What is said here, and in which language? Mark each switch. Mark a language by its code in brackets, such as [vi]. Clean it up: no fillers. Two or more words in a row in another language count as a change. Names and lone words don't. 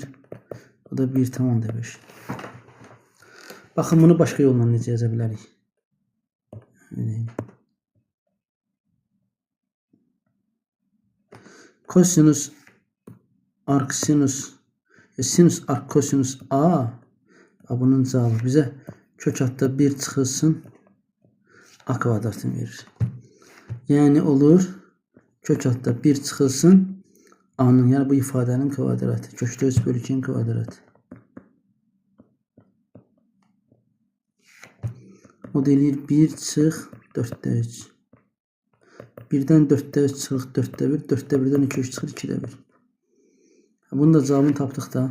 [az] Bu da 1.5. Baxın, bunu başqa yolla necə yaza bilərik? Kosinus arcsinus sinus arc kosinus A, bunun cevabı bize kök hatta 1 çıxılsın A kvadratını verir. Yani olur kök hatta 1 çıxılsın A'nın, yani bu ifadenin kvadratı. Kökdə 3 bölü 2'nin kvadratı. O deyir 1 çıx 4'də 3. 1'dən 4'də 3 çıxırıq 4'də 1. 4'də 1'dən 2 3 çıxır 2'də 1. Bunun da cevabını tapdıq da.